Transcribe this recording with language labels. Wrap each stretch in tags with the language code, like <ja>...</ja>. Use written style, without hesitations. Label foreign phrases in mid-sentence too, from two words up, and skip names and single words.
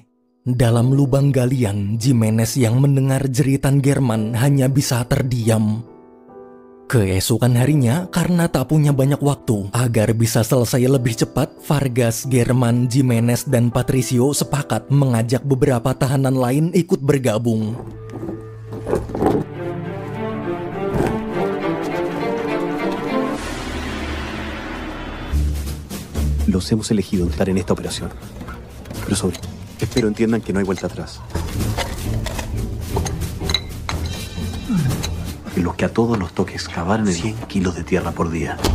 <id>Dalam lubang galian, Jimenez yang mendengar jeritan German hanya bisa terdiam. Keesokan harinya, karena tak punya banyak waktu, agar bisa selesai lebih cepat, Vargas, German, Jimenez, dan Patricio sepakat mengajak beberapa tahanan lain ikut bergabung.</id> <es>Los hemos elegido estar en esta operación. Pero espero entiendan que no hay vuelta atrás. En los que a todos nos toque excavar en 100 kilos de tierra por día.</es>